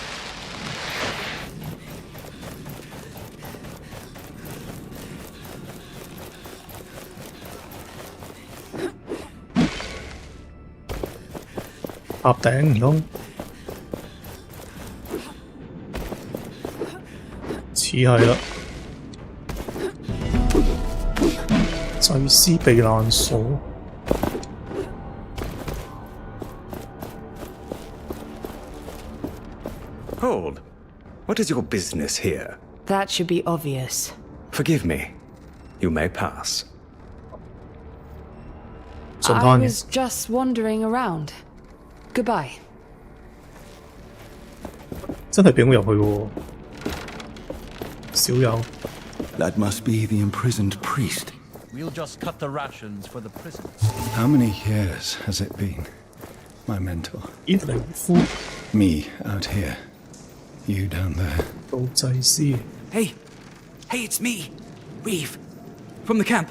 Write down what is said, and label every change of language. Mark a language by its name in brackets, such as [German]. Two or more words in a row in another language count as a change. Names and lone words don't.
[Cantonese] 塔頂唔通，似係啦。祭司避難所。 [English] Hold. What is your business here? That should be obvious. Forgive me. You may pass. I was just wandering around. Goodbye. [Cantonese] 真係俾我入去喎，少有。 [English] That must be the imprisoned priest. We'll just cut the rations for the prisoners. How many years has it been, my mentor? [Cantonese] 伊尼夫。 [English] Me out here. You down there. [Cantonese] 做祭司。 [English] Hey, it's me, Reeve, from the camp.